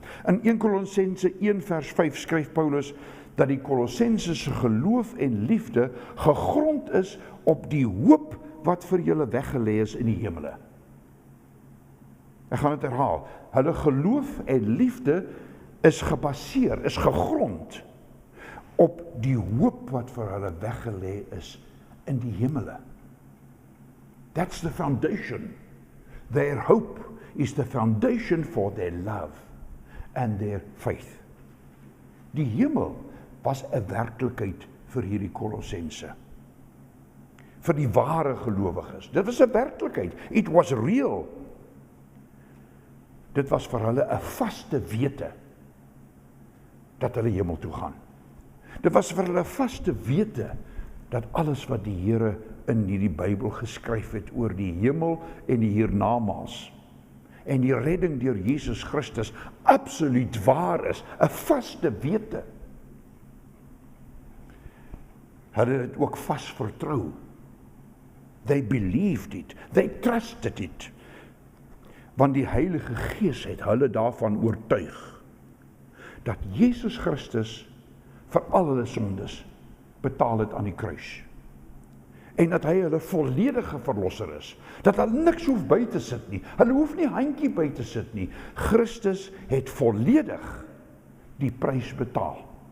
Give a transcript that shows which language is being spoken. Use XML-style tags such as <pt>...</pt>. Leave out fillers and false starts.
<af>In 1 Kolossense 1 vers 5 skryf Paulus dat die Kolossense se geloof en liefde gegrond is op die hoop wat vir julle weggelê is in die hemele. Ek gaan dit herhaal. Hulle geloof en liefde is gebaseer, is gegrond op die hoop wat vir hulle weggelê is in die hemele.</af> <en>That's the foundation. Their hope is the foundation for their love and their faith.</en> <af>Die hemel was 'n werklikheid vir hierdie Kolossense. Vir die ware gelowiges. Dit was 'n werklikheid.</af> <en>It was real.</en> <af>Dit was vir hulle 'n vaste wete dat hulle hemel toe gaan. Dit was vir hulle 'n vaste wete dat alles wat die Here in hierdie Bybel geskryf het oor die hemel en die hiernamaals en die redding deur Jesus Christus absoluut waar is, 'n vaste wete. hulle het ook vas vertrou.</af> <en>They believed it, they trusted it.</en> <af>Want die Heilige Gees het hulle daarvan oortuig, dat Jesus Christus vir al hulle sondes betaal het aan die kruis. En dat hy hulle volledige verlosser is. Dat hulle niks hoef by te sit nie. Hulle hoef nie handjie by te sit nie. Christus het volledig die prys betaal.</af>